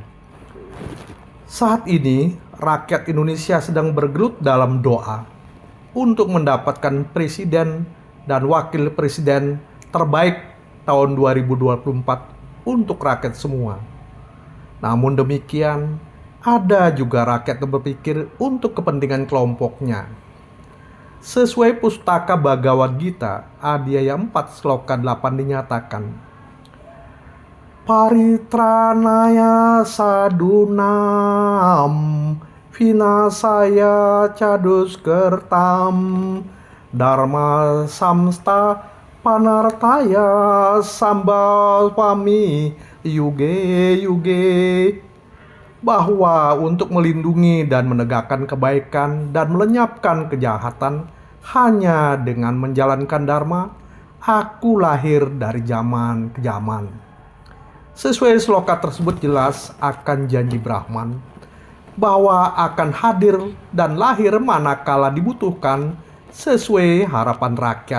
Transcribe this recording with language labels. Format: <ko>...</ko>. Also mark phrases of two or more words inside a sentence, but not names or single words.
<id>Saat ini, rakyat Indonesia sedang bergelut dalam doa untuk mendapatkan presiden dan wakil presiden terbaik tahun 2024 untuk rakyat semua. Namun demikian, ada juga rakyat yang berpikir untuk kepentingan kelompoknya. Sesuai Pustaka Bhagavad Gita, Adhyaya 4 Sloka 8 dinyatakan,</id> <sa>Paritranaya sadunam vinasaya caduskertam dharma samsta panartaya sambhavami yuge yuge.</sa> <id>Bahwa untuk melindungi dan menegakkan kebaikan dan melenyapkan kejahatan hanya dengan menjalankan dharma, aku lahir dari zaman ke zaman. Sesuai sloka tersebut jelas akan janji Brahman bahwa akan hadir dan lahir manakala dibutuhkan sesuai harapan rakyat.</id>